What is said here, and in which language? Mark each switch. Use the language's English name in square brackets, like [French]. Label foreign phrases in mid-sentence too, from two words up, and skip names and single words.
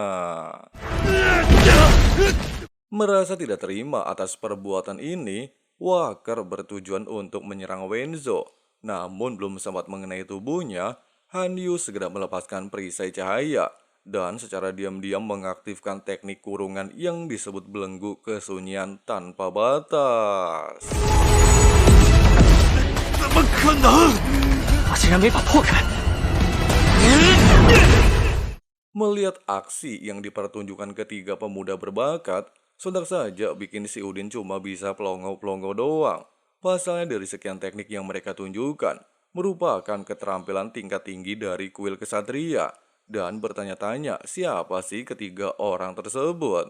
[Indonesian] Merasa tidak terima atas perbuatan ini, Walker bertujuan untuk menyerang Wenzo. Namun belum sempat mengenai tubuhnya, Hanyu segera melepaskan perisai cahaya dan secara diam-diam mengaktifkan teknik kurungan yang disebut belenggu kesunyian tanpa batas. [Chinese] 怎么可能？我竟然没法破开！ [Indonesian] Melihat aksi yang dipertunjukkan ketiga pemuda berbakat, sontak saja bikin si Udin cuma bisa pelongo-pelongo doang. Pasalnya dari sekian teknik yang mereka tunjukkan, merupakan keterampilan tingkat tinggi dari kuil kesatria, dan bertanya-tanya siapa sih ketiga orang tersebut.